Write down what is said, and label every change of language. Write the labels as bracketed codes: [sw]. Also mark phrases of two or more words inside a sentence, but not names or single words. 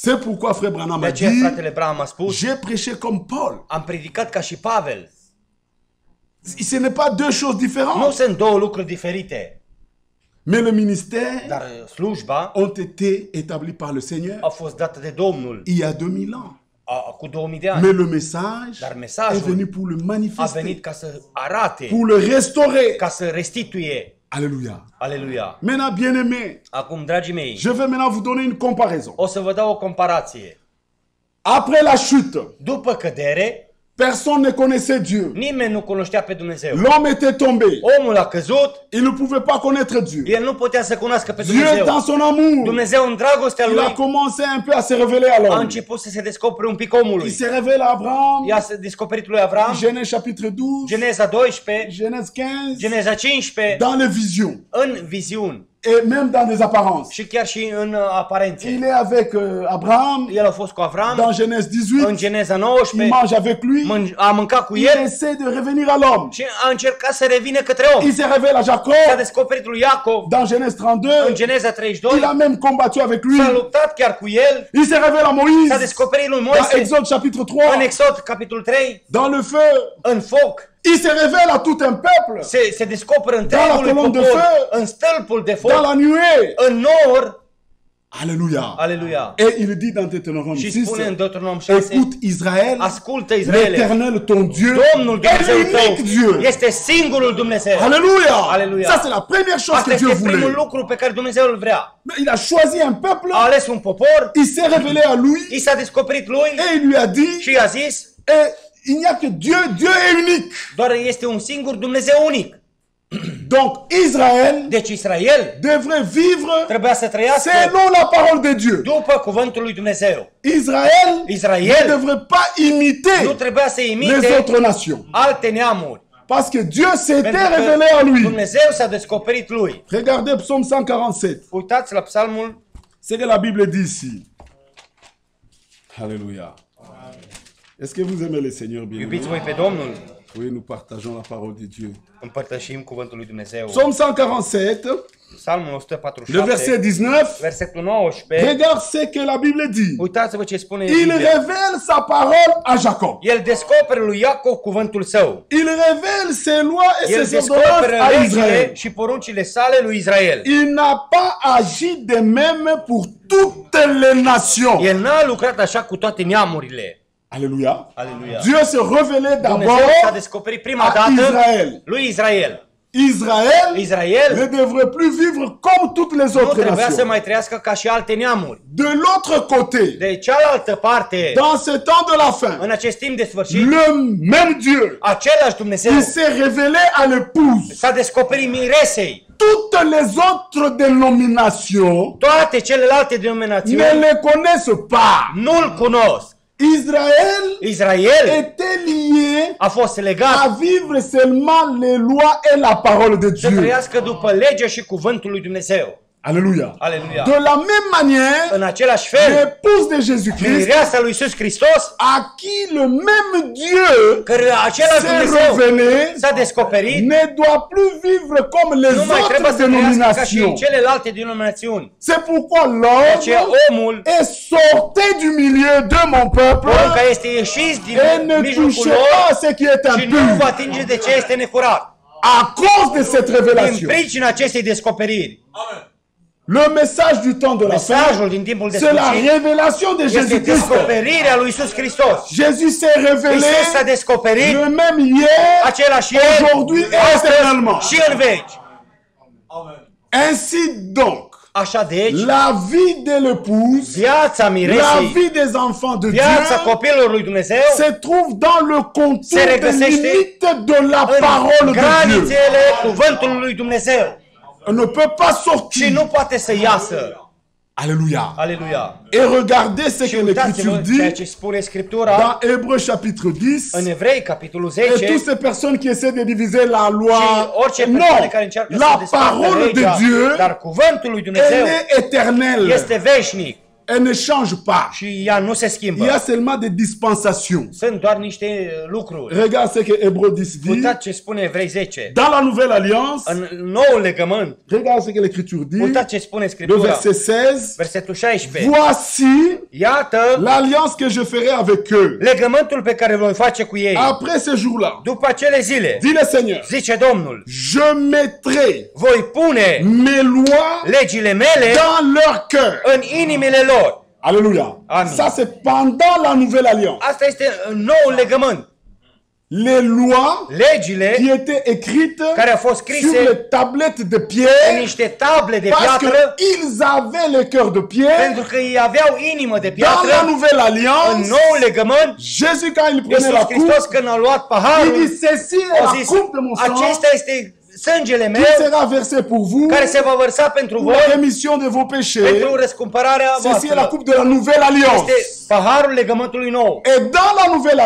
[fr] C'est pourquoi frère Branham [ro] De a aceea [fr] dit, [ro] fratele Branham a spus, [fr] j'ai prêché comme Paul. [ro] am predicat ca și Pavel. [fr] Ce n'est pas deux choses [ro] Nu [fr] différentes. [ro] sunt două lucruri diferite, [fr] Mais le ministère [ro] dar slujba [fr] ont été établis par le Seigneur [ro] a fost dată de Domnul [fr] il y a 2000 ans. [ro] cu 2000 de ani. [fr] Mais le message [ro] Dar [fr] est [ro] mesajul [fr] venu pour le [ro] a [fr] manifester, [ro] venit ca să arate, [fr] pour le restaurer. [ro] ca să restituie. [fr] Alléluia. [ro] Aleluia. [fr] Maintenant, bien-aimés, [ro] Acum, dragii mei, [fr] je vais maintenant vous donner une comparaison. [ro] o să vă dau o comparație. [fr] Après la chute, [ro] După cădere, [fr] personne ne connaissait Dieu. [ro] nimeni nu cunoștea pe Dumnezeu. [fr] L'homme était tombé. [ro] Omul a căzut, [fr] Il ne pouvait pas connaître Dieu. [ro] el nu putea să cunoască pe [fr] Dieu, [ro] Dumnezeu. [fr] dans son amour, [ro] Dumnezeu în dragostea [fr] il a [ro] lui [fr] commencé un peu à se révéler à [ro] a [fr] l'homme. [ro] început să se descopere un pic [fr] Il [ro] omului. [fr] s'est révélé à Abraham, [ro] I-a descoperit lui Avram, [fr] Genèse chapitre 12, [ro] Geneza 12, [fr] Genèse 15, [ro] Geneza 15, [fr] dans les visions [ro] în viziuni [fr] et même dans des apparences. [ro] și chiar și în aparențe. [fr] Il est avec Abraham [ro] El a fost cu Avram, [fr] dans Genèse [ro] în [fr] 18, [ro] Geneza [fr] il [ro] 19, [fr] mange avec lui, [ro] a mâncat cu [fr] il [ro] el [fr] essaie de revenir à l'homme. [ro] și a încercat să revină către om. [fr] Il se révèle à [ro] S-a [fr] Jacob [ro] descoperit lui Iacov [fr] dans Genèse [ro] în [fr] 32, [ro] Geneza [fr] il [ro] 32, [fr] a même combattu avec lui. [ro] s-a luptat chiar cu el, [fr] Il se révèle à [ro] s-a [fr] Moïse [ro] descoperit lui [fr] dans [ro] Moise [fr] Exode chapitre [ro] în [fr] 3, [ro] Exod capitolul 3, [fr] dans le feu. [ro] în foc. [fr] Il se révèle à tout un peuple, [ro] Se descoperă [fr] la [ro] întregului [fr] colonne de [ro] popor, [fr] feu, [ro] în stâlpul de [fr] dans [ro] foc, [fr] la nuée. [ro] în nor. [fr] Alléluia. [ro] Aleluia. [fr] Et il dit dans Deutéronome [ro] Și [fr] 6, [ro] spune în Deuteronom 6, [fr] écoute Israël, [ro] ascultă Israele, [fr] l'Éternel ton Dieu [ro] Domnul [fr] est [ro] Dumnezeu [fr] l'unique [ro] tău [fr] Dieu. [ro] este singurul Dumnezeu. [fr] Alléluia. [ro] Alléluia. [fr] Ça c'est la première chose [ro] Asta [fr] que Dieu [ro] este primul [fr] voulait. [ro] lucru pe care Dumnezeu îl vrea. [fr] Mais il a choisi un peuple, [ro] A ales un popor, [fr] il s'est révélé à lui [ro] i s-a descoperit lui [fr] et il lui a dit, [ro] și i-a zis, [fr] et il n'y a que Dieu, Dieu est unique. [ro] doar este un singur Dumnezeu unic. [fr] Donc Israël [ro] Deci Israel [fr] devrait vivre [ro] trebuia să trăiască [fr] selon la parole de Dieu. [ro] după cuvântul lui Dumnezeu. [fr] Israël [ro] Israël [fr] ne devrait pas [ro] nu [fr] imiter [ro] trebuia să [fr] les [ro] imite [fr] autres nations. [ro] alte neamuri. [fr] Parce que Dieu s'était [ro] Pentru că [fr] révélé à lui. [ro] Dumnezeu s-a descoperit lui. [fr] Regardez Psaume 147. [ro] Uitați la psalmul, [fr] C'est que la Bible dit ici. [ro] Alléluia. [fr] Est-ce que vous aimez le Seigneur bien? [ro] iubiți voi pe Domnul, [fr] Oui, nous partageons la parole de Dieu. [ro] împărtășim cuvântul lui Dumnezeu. [fr] Psaume 147, [ro] Psalmul [fr] le [ro] 147, [fr] verset 19. [ro] versetul 19. [fr] Regarde ce que la Bible dit. [ro] Uitați-vă ce spune [fr] Il [ro] Biblia. [fr] révèle sa parole à Jacob. [ro] El descoperă lui Iacov cuvântul său. [fr] Il révèle ses lois et [ro] El [fr] ses ordonnances [ro] descoperă [fr] à [ro] legile [fr] Israël. [ro] și poruncile sale lui Israel. [fr] Il n'a pas agi de même pour toutes les nations. [ro] El n-a lucrat așa cu toate neamurile. [fr] Alléluia. [ro] Aleluia. [fr] Dieu se révélait [ro] Dumnezeu s-a [fr] d'abord [ro] descoperit prima [fr] à [ro] dată [fr] Israël. [ro] lui Israel. [fr] Israël [ro] Israel [fr] ne devrait plus vivre comme toutes les [ro] nu [fr] autres [ro] trebuia să [fr] nations. [ro] mai trăiască ca și alte neamuri. [fr] De l'autre côté, [ro] De cealaltă parte, [fr] dans ce temps de la fin, [ro] în acest timp de sfârșit, [fr] le même Dieu, [ro] același Dumnezeu [fr] il s'est révélé à l'épouse. [ro] s-a descoperit miresei. [fr] Toutes les autres dénominations [ro] Toate celelalte [fr] ne [ro] denominațiuni [fr] les connaissent pas. [ro] nu-l cunosc. [fr] Israël [ro] Israel [fr] était lié [ro] a fost legat [fr] à vivre seulement les lois et la parole de [ro] să [fr] Dieu. [ro] trăiască după legea și cuvântul lui Dumnezeu. [fr] Alléluia. [ro] Aleluia. [fr] De la même manière, [ro] În același fel, [fr] l'épouse de Jésus-Christ, [ro] mireasa lui Iisus Hristos, [fr] à qui le même Dieu [ro] căruia același [fr] s'est [ro] Dumnezeu [fr] révélé, [ro] s-a descoperit, [fr] ne doit plus vivre comme les [ro] nu mai trebuie [fr] autres [ro] să trăiască ca și [fr] dénominations. [ro] celelalte denominațiuni. [fr] C'est pourquoi [ro] Aceea [fr] l'homme [ro] omul, [fr] est sorti du milieu de mon peuple [ro] omul care este ieșit din [fr] et ne [ro] mijlocul [fr] touchez [ro] lor [fr] pas à ce qui est [ro] și nu va [fr] impur [ro] atinge de ce este necurat. [fr] à cause de cette [ro] Din [fr] révélation. [ro] pricina acestei descoperiri. [fr] Le message du temps de la fin, [ro] Mesajul din timpul de [fr] c'est la [ro] sfârșit [fr] révélation de [ro] este [fr] Jésus-Christ. [ro] descoperirea lui Iisus Hristos. [fr] Jésus s'est révélé [ro] Iisus s-a descoperit [fr] le même hier, [ro] același ieri, [fr] aujourd'hui et éternellement. [ro] și în veci. [fr] Ainsi donc, [ro] Așa deci, [fr] la vie de l'épouse, [ro] viața [fr] la [ro] miresei, [fr] vie des enfants de [ro] viața [fr] Dieu [ro] copilului lui Dumnezeu [fr] se trouve dans le contour [ro] Se [fr] des [ro] regăsește [fr] limites de la [ro] în [fr] parole de Dieu. [ro] granițele cuvântului lui Dumnezeu. [fr] On ne peut pas [ro] Și [fr] sortir. [ro] nu poate să iasă. [fr] Alléluia. [ro] Aleluia. [fr] Et regardez ce [ro] Și [fr] que l'Écriture [ro] uitați-vă ceea [fr] dit [ro] ce spune Scriptura [fr] dans Hébreux chapitre 10. [ro] în Evrei, capitolul [fr] Et [ro] 10, [fr] toutes ces personnes qui essaient de diviser la loi, [ro] și orice [fr] non, [ro] persoană care încearcă să [fr] la [ro] despartă [fr] parole de [ro] legea, [fr] Dieu, [ro] dar cuvântul lui Dumnezeu [fr] elle est éternelle. [ro] este veșnic. [fr] Elle ne change pas. [ro] și ea nu se [fr] Il y [ro] schimbă. [fr] a seulement des dispensations. [ro] Sunt doar niște lucruri. [fr] Regarde ce que Hébreux 10 dit. [ro] Uitați ce spune Evrei 10. [fr] Dans la nouvelle alliance, [ro] În noul legământ, [fr] regarde ce que l'Écriture dit. [ro] uitați ce spune [fr] Le [ro] Scriptura. [fr] verset 16. [ro] Versetul 16. [fr] Voici [ro] Iată [fr] l'alliance que je ferai avec eux. [ro] legământul pe care îl voi face cu ei. [fr] Après ce jour-là, [ro] După acele zile, [fr] dit le Seigneur, [ro] zice Domnul, [fr] je mettrai [ro] voi pune [fr] mes lois [ro] legile mele [fr] dans leur cœur. [ro] în inimile lor. [fr] Alléluia. [ro] Amen. [fr] Ça, c'est pendant la nouvelle alliance. [ro] Asta este noul legământ. [fr] Les lois [ro] Legile [fr] qui étaient écrites [ro] care au fost [fr] sur [ro] scrise [fr] les tablettes de [ro] în [fr] pierre [ro] niște table de [fr] parce [ro] piatră, [fr] qu'ils avaient le cœur de pierre. [ro] pentru că ei aveau inimă de [fr] Dans la [ro] piatră. [fr] nouvelle [ro] În [fr] alliance, [ro] noul legământ, [fr] Jésus, quand il prenait [ro] Iisus [fr] la coupe, [ro] Hristos când a luat [fr] il [ro] paharul, [fr] dit, ceci est [ro] a [fr] la [ro] zis, [fr] coupe de mon sang [ro] acesta este sângele [fr] qui [ro] meu [fr] sera versé pour vous [ro] care se va vărsa pentru [fr] pour la [ro] voi, [fr] rémission de vos péchés. [ro] pentru răscumpărarea [fr] Ceci est la [ro] voastră. [fr] coupe de la nouvelle alliance. [ro] Este paharul legământului nou. [fr] Et dans la nouvelle